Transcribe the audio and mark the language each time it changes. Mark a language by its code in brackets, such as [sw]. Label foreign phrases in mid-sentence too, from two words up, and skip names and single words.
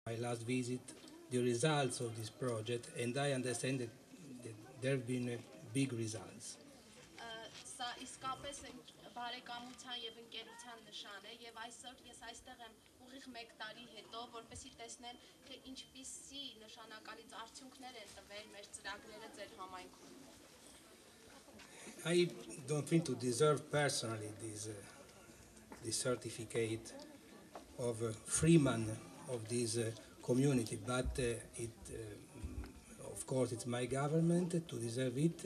[en] my last visit the results of this project, and I understand that there have been big results. [hy] Սա իսկապես բարեկամության եւ ընկերության նշան է եւ այսօր ես այստեղ եմ ուղիղ 1 տարի հետո որպեսզի տեսնեմ թե ինչպիսի նշանակալից արդյունքներ են տվել մեր ծրագրերը ձեր համայնքում. [en] I don't think to deserve personally this certificate of freeman of this community, but of course it's my government to deserve it.